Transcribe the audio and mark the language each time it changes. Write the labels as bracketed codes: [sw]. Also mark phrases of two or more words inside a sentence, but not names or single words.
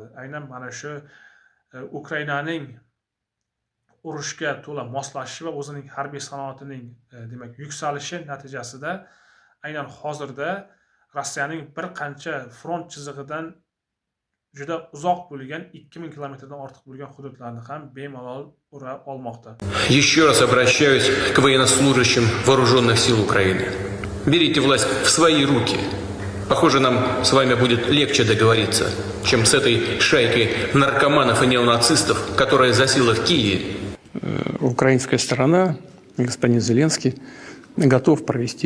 [uz] Aynan mana shu Ukrainaning urushga to'la moslashishi va o'zining harbiy sanoatining demak yuksalishi natijasida aynan hozirda Rossiyaning bir qancha front chizig'idan juda uzoq bo'lgan 2000 kilometrdan ortiq bo'lgan hududlarni ham bemalol ura olmoqda. [ru] Еще раз обращаюсь к военнослужащим вооруженных сил Украины. Берите власть в свои руки. Похоже, нам с вами будет легче договориться, чем с этой шайкой наркоманов и неонацистов, которая засела в Киеве. Украинская сторона, господин Зеленский, готов провести личную встречу.